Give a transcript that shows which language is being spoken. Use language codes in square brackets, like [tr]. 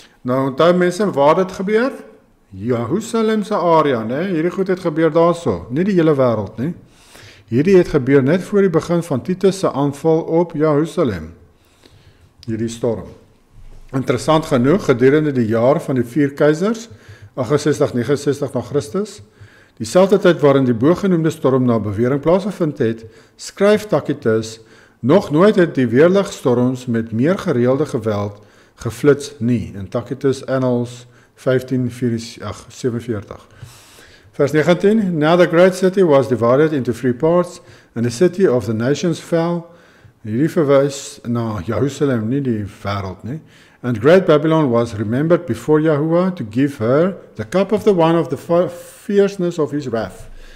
[af] Nou onthou mense waar dit gebeur? Jerusalem se area, né? Hierdie goed het gebeur daarso, nie die hele wêreld nie. Hierdie het gebeur net voor die begin van Titus se aanval op Jerusalem. Hierdie storm. Interessant genoeg, gedurende die jaar van die 4 keisers, 68-69 na Christus, dieselfde tyd waarin die bogenoemde storm na bewering plaasgevind het, skryf Tacitus, nog nooit het die weerligstorms met meer gereelde geweld geflits nie, in Tacitus Annals 1547. Vers 19, [en] Now the great city was divided into 3 parts, and the city of the nations fell. [af] Hierdie verwys na Jerusalem, nie die wêreld nie. [en] And great Babylon was remembered before Yahuwah to give her the cup of the wine of the fierceness of his wrath.